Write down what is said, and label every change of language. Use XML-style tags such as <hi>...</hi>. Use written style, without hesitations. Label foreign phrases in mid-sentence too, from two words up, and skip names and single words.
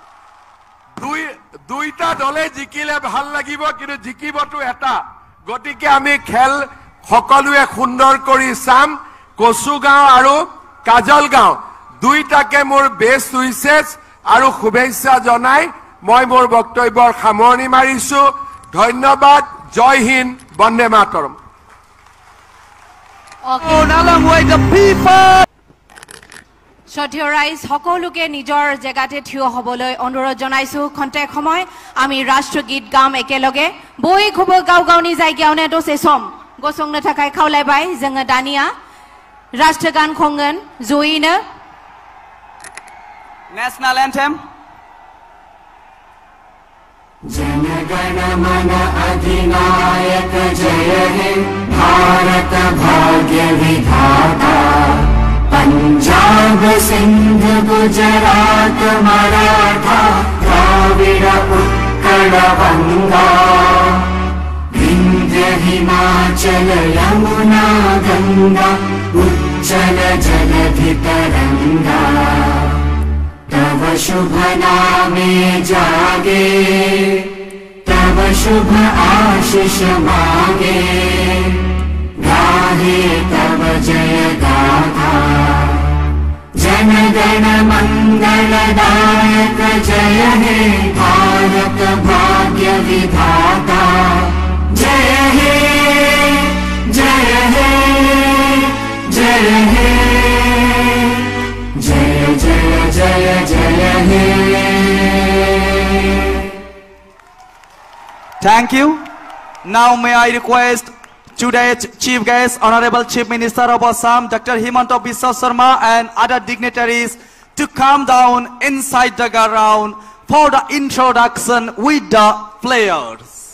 <as>দুইটা দলে জিকিলে ভাল লাগিব কিন্তু জিকিবটো এটা গতিকে আমি খেল সকলোৱে সুন্দৰ কৰি চাম কচুগাঁও আৰু কাজলগাঁও দুইটাকে মোৰ</as> <en>best wishes</en> <as>আৰু শুভেচ্ছা জনাই মই মোৰ বক্তব্যৰ সামৰণি মাৰিছো ধন্যবাদ</as> <hi>जय हिन्द</hi> <sa>वन्दे मातरम्</sa> <as>শ্ৰদ্ধেয় ৰাইজ সকলোকে নিজৰ জেগাতে থিয় হ'বলৈ অনুৰোধ জনাইছো খন্তেক সময় আমি ৰাষ্ট্ৰগীত গাম একেলগে বই খুব গাঁও</as> <brx>गावनि जायगायावनो दसे सम गसंनो थाखाय खावलायबाय जोङो दानिया राष्ट्रगान खनगोन जयैनो</brx> <en>national anthem</en> <bn>জন গণ মন অধিনায়ক জয় হে ভারত ভাগ্য বিধাতা পঞ্জাব সিন্ধু গুজরাট মারাঠা দ্রাবিড় উৎকল বঙ্গ বিন্ধ্য হিমাচল যমুনা গঙ্গা উচ্ছল জলধি তরঙ্গ তব শুভ নামে জাগে তব শুভ আশিস মাগে গাহে তব জয় গাথা জন গণ মঙ্গলদায়ক জয় হে ভারত ভাগ্য বিধাতা জয় হে জয় হে জয় হে জয় জয় জয় জয় হে</bn> <en>Thank you. Now may I request today's chief guest, Honorable Chief Minister of Assam, Dr. Himanta Biswa Sharma, and other dignitaries to come down inside the ground for the introduction with the players.</en>